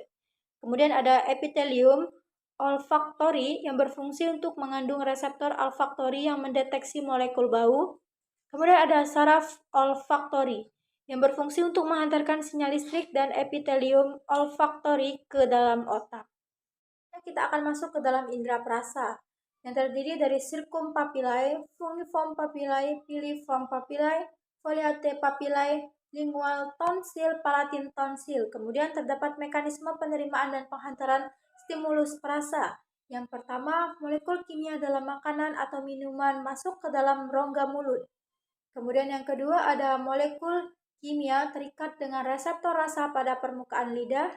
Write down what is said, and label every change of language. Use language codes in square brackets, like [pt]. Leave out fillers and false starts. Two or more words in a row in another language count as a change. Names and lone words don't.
[id] Kemudian ada epitelium olfaktori yang berfungsi untuk mengandung reseptor olfaktori yang mendeteksi molekul bau. Kemudian ada saraf olfaktori yang berfungsi untuk menghantarkan sinyal listrik dan epitelium olfaktori ke dalam otak. Kita akan masuk ke dalam indera perasa yang terdiri dari [la] circum papillae, fungiform papillae, piliform papillae, foliate papillae, [en] lingual tonsil, palatin tonsil. [id] Kemudian terdapat mekanisme penerimaan dan penghantaran stimulus perasa. Yang pertama, molekul kimia dalam makanan atau minuman masuk ke dalam rongga mulut. Kemudian yang kedua ada molekul kimia terikat dengan reseptor rasa pada permukaan lidah.